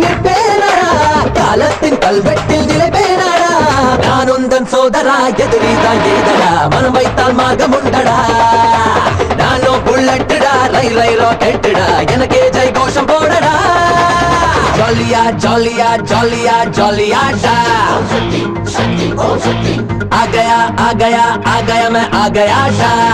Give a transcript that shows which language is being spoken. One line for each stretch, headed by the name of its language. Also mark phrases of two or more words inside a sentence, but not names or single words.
Tamil: நிற்பேனடா காலத்தின் கல்வெட்டில் நிலைப்பேனடா நான் உந்தன் சோதரா எதிரிதான் ஏதடா மனம் வைத்தால் மார்க்கம் உண்டடா நானோ புல்லட்டுடா ரை ரை ராக்கெட்டுடா எனக்கே ஜெய் கோஷம் போடடா ஜாலியா ஜாலியா ஜாலியா ஜாலியாடா
Hindi: आ गया आ गया आ गया मैं आ गया
Tamil: डा